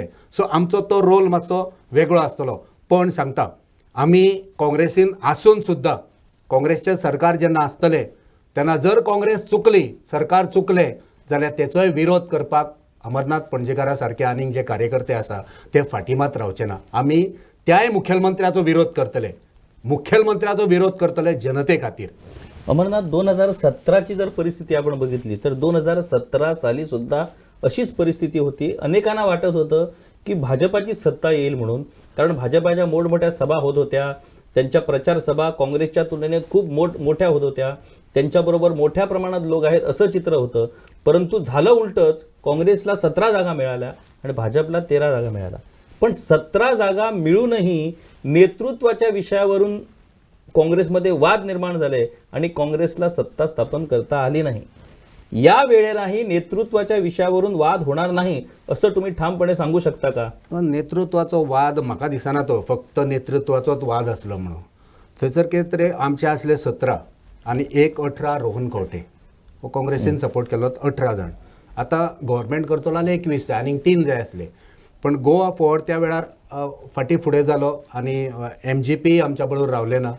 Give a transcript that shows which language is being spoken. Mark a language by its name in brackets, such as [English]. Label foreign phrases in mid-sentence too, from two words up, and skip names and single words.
[Konkani] सो आमचो तो रोल मातसो वेगळो आसतलो. पण सांगता, आमी काँग्रेसीन आसून सुद्दां काँग्रेसचें सरकार जेन्ना आसतलें तेन्ना जर काँग्रेस चुकली, सरकार चुकलें जाल्यार तेचोय विरोध करपाक अमरनाथ पणजेकारा सारके आनीक जे कार्यकर्ते आसा ते फाटी मात रावचे ना. आमी त्याय मुखेलमंत्र्याचो विरोध करतले जनते खातीर. [Marathi] अमरनाथ, 2017ची जर परिस्थिती आपण बघितली तर 2017 साली सुद्धा अशीच परिस्थिती होती. अनेकांना वाटत होतं की भाजपाची सत्ता येईल म्हणून, कारण भाजपाच्या मोठमोठ्या सभा होत होत्या, त्यांच्या प्रचार सभा काँग्रेसच्या तुलनेत खूप मोठ्या होत होत्या, त्यांच्याबरोबर मोठ्या प्रमाणात लोक आहेत असं चित्र होतं. परंतु झालं उलटंच, काँग्रेसला 17 जागा मिळाल्या आणि भाजपला 13 जागा मिळाल्या. पण 17 जागा मिळूनही नेतृत्वाच्या विषयावरून काँग्रेसमध्ये वाद निर्माण झाले आणि काँग्रेसला सत्ता स्थापन करता आली नाही. या वेळेलाही नेतृत्वाच्या विषयावरून वाद होणार नाही असं तुम्ही ठामपणे सांगू शकता का? [Konkani] नेतृत्वाचो वाद म्हाका दिसना तो फक्त नेतृत्वाचोच वाद आसलो म्हणून. थंयसर कितें तरी आमचे आसले 17 आनी 18 रोहन खंवटे हो काँग्रेसीन सपोर्ट केलो, 18 जाण. आतां गव्हर्मेंट करतलो जाल्यार 21 जाय आनीक 3 जाय आसले. पण गोवा फॉर्ड त्या वेळार फाटी फुडें जालो आनी MGP आमच्या बरोबर रावले ना.